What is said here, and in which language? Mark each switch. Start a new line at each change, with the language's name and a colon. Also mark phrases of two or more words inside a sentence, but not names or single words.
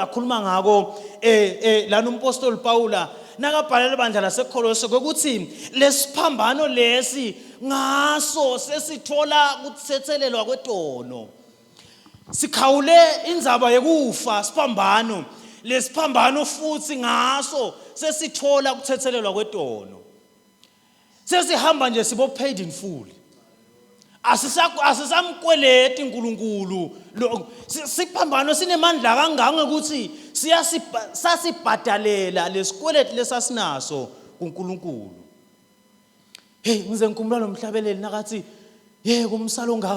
Swati: lakhuluma ngako lana umpostoli Paula nakabhalela ibandla laseKolose ukuthi lesiphambano lesi ngaso sesithola ukuthethelelwa kwetono sikhawule indzaba yekufa siphambano lesiphambano futhi ngaso sesithola ukuthethelelwa kwetono sesihamba nje sibo
English: paid in full
Swati: asisamkweleti uNkulunkulu siphambano sinemandla kangaka ukuthi sasibhadalela lesikweleti lesasinaso kuNkulunkulu hey ngize ngikumbula nomhlabeleli nakathi kumsalo ongaka